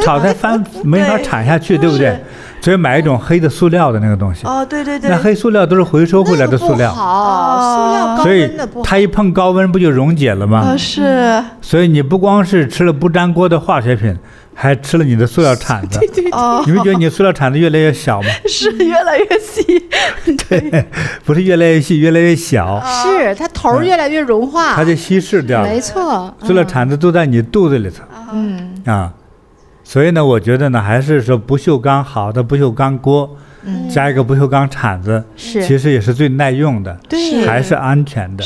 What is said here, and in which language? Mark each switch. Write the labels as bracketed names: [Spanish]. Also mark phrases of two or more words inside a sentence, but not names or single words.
[Chinese] 炒菜翻沒法鏟下去，對不對？所以買一種黑的塑料的那個東西。對對對。那黑塑料都是回收回來的塑料。那個不好，塑料高溫的不好。所以它一碰高溫不就溶解了嗎？是。所以你不光是吃了不粘鍋的化學品，還吃了你的塑料鏟子。對對對。你們覺得你塑料鏟子越來越小嗎？是越來越細。對，不是越來越細，越來越小。是，它頭越來越融化。它就稀釋掉了。沒錯。塑料鏟子都在你肚子裡頭。所以呢，我覺得呢，還是說不鏽鋼好的不鏽鋼鍋，加一個不鏽鋼鏟子，其實也是最耐用的，還是安全的。